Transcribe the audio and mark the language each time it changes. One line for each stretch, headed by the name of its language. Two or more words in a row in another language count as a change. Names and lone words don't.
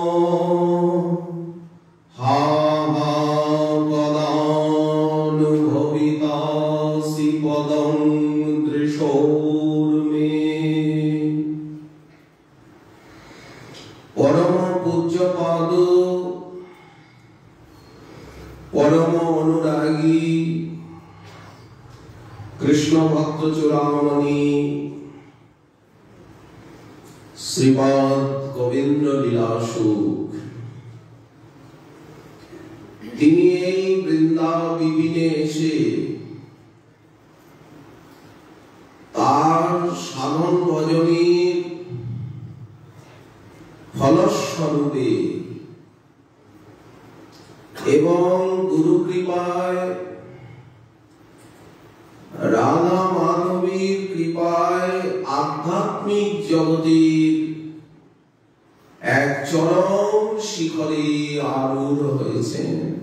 Sanskrit: হা হা পদানুভবিতাসি পদং দৃশোর্মে।
Bangla: পরম পূজ্যপাদ পরম অনুরাগী কৃষ্ণ ভক্ত চূড়ামণি শ্রীপাদ গোবিন্দ লীলাসুখ তিনি এই বৃন্দাবিবিনে এসে তার সাধন ভজনের ফলস্বরূপে এবং গুরু কৃপায় রাধা মাধবীর কৃপায় আধ্যাত্মিক জগতের এক চরম শিখরে আরূঢ় হয়েছেন।